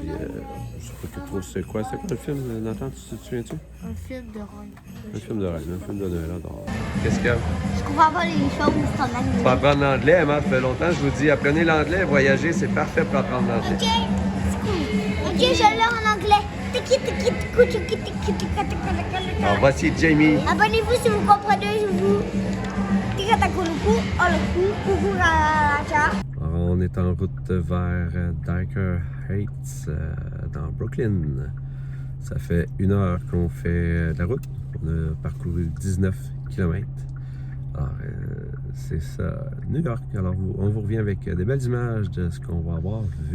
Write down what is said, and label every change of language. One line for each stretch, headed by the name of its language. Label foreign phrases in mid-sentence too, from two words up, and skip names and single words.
French: Je sais pas trop c'est quoi. C'est quoi le film, Nathan? Tu te souviens-tu? Un film de rêve. Un film de rêve, un film de Noël. Qu'est-ce que. Je comprends pas les choses en anglais. Faut apprendre l'anglais, Emma, ça fait longtemps, je vous dis, apprenez l'anglais, voyager, c'est parfait pour apprendre l'anglais. Ok, c'est cool. Ok, je l'ai en anglais. Tiki, tiki, tiku, tiki, tiki, tiki, tiki. Alors, voici Jamie. Abonnez-vous si vous comprenez, je vous. Tika takuruku, oloku, kuku raracha. Alors, on est en route vers Dyker Heights, dans Brooklyn. Ça fait 1 heure qu'on fait la route. On a parcouru 19 km. Alors, c'est ça, New York. Alors, on vous revient avec des belles images de ce qu'on va avoir vu.